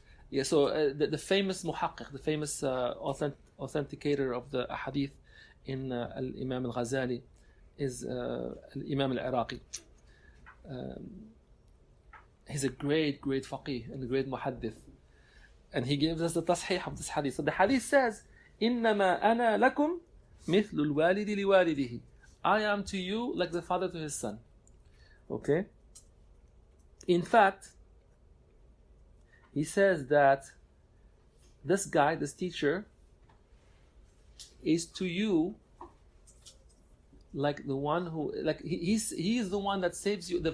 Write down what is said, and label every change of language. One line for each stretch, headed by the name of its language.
English: Yeah, so the famous muhaqqiq, the famous authenticator of the hadith in Imam al-Ghazali is Imam al-Iraqi. He's a great faqih and a great muhaddith. And he gives us the tasheeh of this hadith. So the hadith says,
Arabic: إِنَّمَا أَنَا لَكُمْ مِثْلُ الْوَالِدِ لِوَالِدِهِ.
English: I am to you like the father to his son. Okay? In fact, he says that this guy, this teacher, is to you like the one who, like he is the one that saves you.